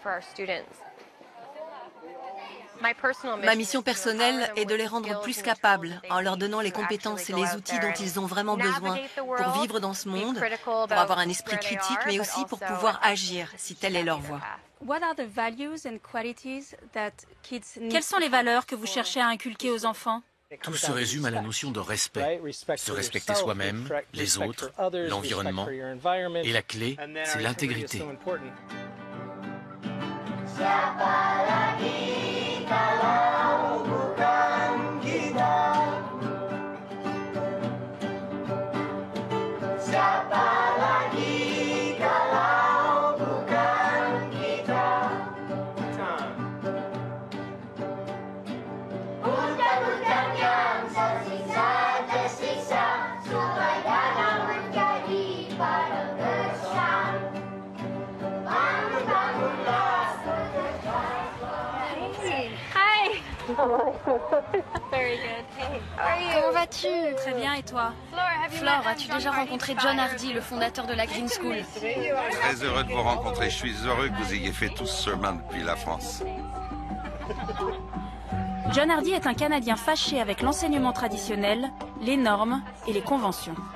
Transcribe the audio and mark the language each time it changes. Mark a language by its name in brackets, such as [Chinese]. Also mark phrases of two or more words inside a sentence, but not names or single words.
[French] Ma mission personnelle est de les rendre plus capables en leur donnant les compétences et les outils dont ils ont vraiment besoin pour vivre dans ce monde, pour avoir un esprit critique, mais aussi pour pouvoir agir si telle est leur voie. Quelles sont les valeurs que vous cherchez à inculquer aux enfants? Tout se résume à la notion de respect. Se respecter soi-même, les autres, l'environnement. Et la clé, c'est l'intégrité. [Indonesian] Siapa lagi kalau bukan kita? Siapa lagi kalau bukan kita? Hutan-hutan yang tersisa, sungai danau menjadi padang gersang. Bangun-bangunlah. [French] Comment vas-tu? Très bien, et toi? Flore, as-tu déjà rencontré John Hardy, le fondateur de la Green School? Très heureux de vous rencontrer. Je suis heureux que vous ayez fait tout ce chemin depuis la France. John Hardy est un Canadien fâché avec l'enseignement traditionnel, les normes et les conventions.